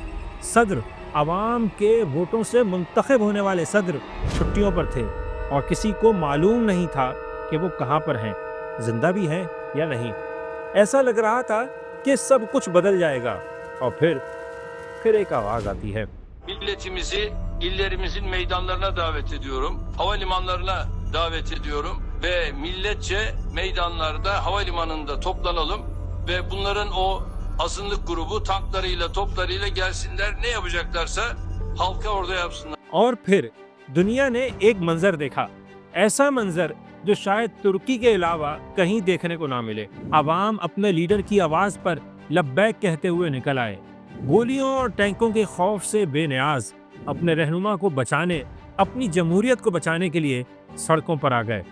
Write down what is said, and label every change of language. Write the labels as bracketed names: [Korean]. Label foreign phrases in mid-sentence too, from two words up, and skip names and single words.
[Urdu] صدر، عوام کے ووٹوں سے منتخب ہونے والے صدر چھٹیوں پر تھے اور کسی کو معلوم نہیں تھا کہ وہ کہاں پر ہیں، زندہ بھی ہیں یا نہیں. ایسا لگ رہا تھا کہ سب کچھ بدل جائے گا اور پھر ایک آواز آتی ہے. [Turkish] Milletimizi illerimizin meydanlarına davet ediyorum. Havalimanlarına davet ediyorum ve milletçe meydanlarda, havalimanında toplanalım ve bunların o azınlık grubu tanklarıyla, toplarıyla gelsinler. Ne yapacaklarsa halka orada yapsınlar. [Urdu] اور پھر دنیا نے ایک منظر دیکھا، ایسا منظر جو شاید ترکی کے علاوہ کہیں دیکھنے کو نہ ملے. عوام اپنے لیڈر کی آواز پر لبیک کہتے ہوئے نکل آئے. گولیوں اور ٹینکوں کے خوف سے بے نیاز اپنے رہنما کو بچانے، اپنی جمہوریت کو بچانے کے لیے سڑکوں پر آ گئے.